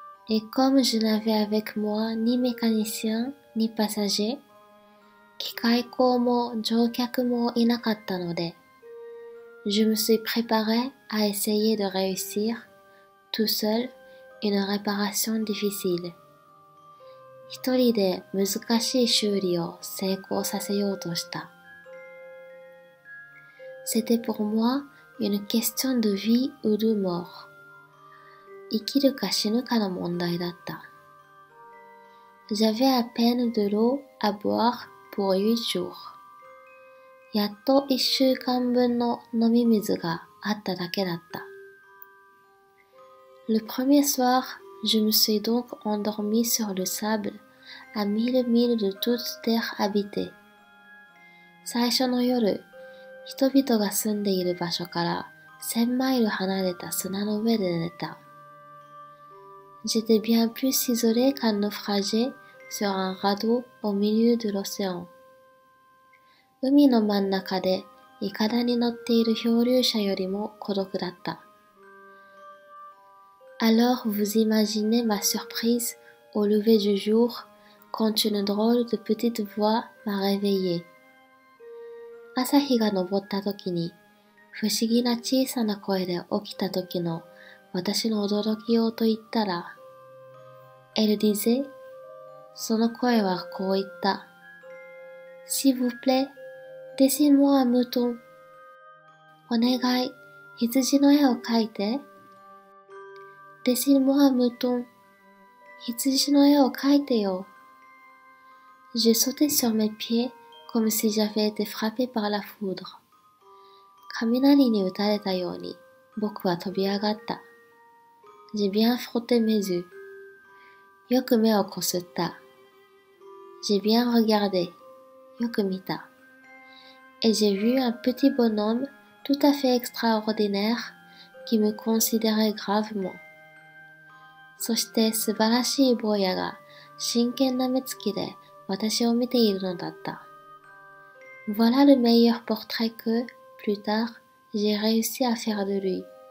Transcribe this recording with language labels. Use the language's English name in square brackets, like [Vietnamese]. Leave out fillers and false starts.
[French] Et comme je n'avais avec moi ni mécanicien ni passager [Japanese] 機械工も乗客もいなかったので [French] Je me suis préparé à essayer de réussir, tout seul, une réparation difficile. [Japanese] 一人で難しい修理を成功させようとした。 [French] C'était pour moi une question de vie ou de mort. [Japanese] 生きるか死ぬかの問題だった。 [French] J'avais à peine de l'eau à boire pour 8 jours. [Japanese] やっと1週間分の飲み水があっただけだった。 [French] Le premier soir, je me suis donc endormi sur le sable, à 1000 milles de toute terre habitée. [Japanese] 最初の夜、人々が住んでいる場所から1000マイル離れた砂の上で寝た。 [French] J'étais bien plus isolé qu'un naufragé sur un radeau au milieu de l'océan. [Japanese] 海の真ん中でイカダに乗っている漂流者よりも孤独だった。 [French] Alors vous imaginez ma surprise au lever du jour quand une drôle de petite voix m'a réveillé. [Japanese] 朝日が昇った時に不思議な小さな声で起きた時の私の驚きようと言ったら [French] Elle disait [Japanese] その声はこう言った。 [French] S'il vous plaît,Dessine-moi un mouton. [Japanese] お願い、羊の絵を描いて。 [French] Dessine-moi un mouton. [Japanese] 羊の絵を描いてよ。 [French] Je sautais sur mes pieds comme si j'avais été frappé par la foudre. [Japanese] 雷に打たれたように僕は飛び上がった。 [French] J'ai bien frotté mes yeux. [Japanese] よく目をこすった。 [French] J'ai bien regardé. [Japanese] よく見た。 [French] Et j'ai vu un petit bonhomme tout à fait extraordinaire qui me considérait gravement. [Japanese] そして素晴らしい坊やが真剣な目つきで私を見ているのだった。 [French] Voilà le meilleur portrait que, plus tard, j'ai réussi à faire de lui.